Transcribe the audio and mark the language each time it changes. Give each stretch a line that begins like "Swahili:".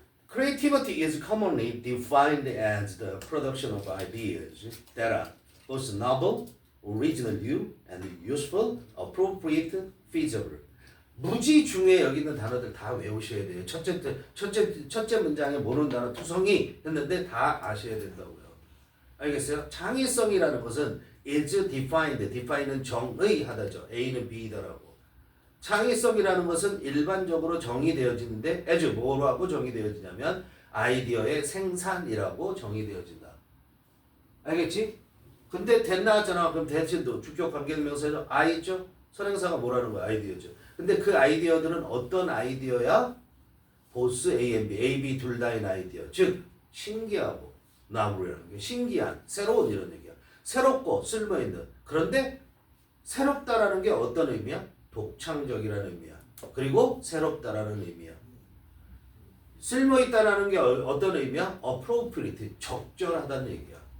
English: Creativity is commonly defined as the production of ideas that are both novel, original new, and useful, appropriate, feasible.
Korean: 무지 중에 여기 있는 단어들 다 외우셔야 돼요. 첫째 문장에 모르는 단어 투성이 했는데 다 아셔야 된다고요. 알겠어요? 창의성이라는 것은 is defined. define은 정의하다죠. A는 B다라고. 창의성이라는 것은 일반적으로 정의되어지는데 as 뭐라고 정의되어지냐면 아이디어의 생산이라고 정의되어진다. 알겠지? 근데 that 나왔잖아. 그럼 that도 주격 관계대명사죠. I 있죠? 선행사가 뭐라는 거야? 아이디어죠. 근데 그 아이디어들은 어떤 아이디어야? 보스 A, and B, A, B 둘 다인 아이디어. 즉 신기하고 나무라는 게 신기한, 새로운 이런 얘기야. 새롭고 쓸모있는. 그런데 새롭다라는 게 어떤 의미야? 독창적이라는 의미야. 그리고 새롭다라는 의미야. 쓸모있다라는 게 어떤 의미야? appropriate, 적절하다는 얘기야.